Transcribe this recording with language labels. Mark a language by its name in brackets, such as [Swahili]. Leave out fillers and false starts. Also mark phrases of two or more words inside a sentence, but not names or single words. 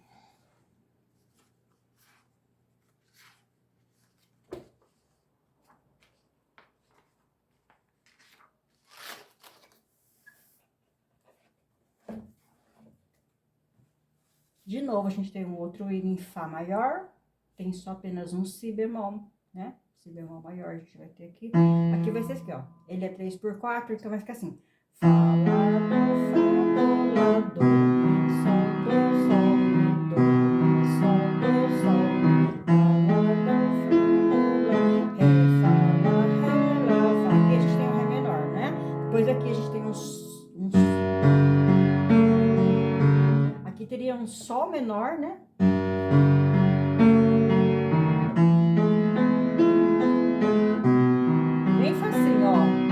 [Portuguese] De novo, a gente tem um outro hino em Fá maior, tem só apenas um Si bemol, né? Si bemol maior a gente vai ter aqui. Aqui vai ser esse aqui, ó. Ele é 3/4, então vai ficar assim. Fá, Lá, Dó, Fá, Dó, Lá, Dó, Mi, Sol, Dó, Sol, Mi, Dó, Mi, Sol, Dó, Sol, Mi, Ré, Fá, Lá, Ré, Lá, Fá. Aqui a gente tem um Ré menor, né? Depois aqui a gente tem aqui teria um Sol menor, né? Bem facinho, ó.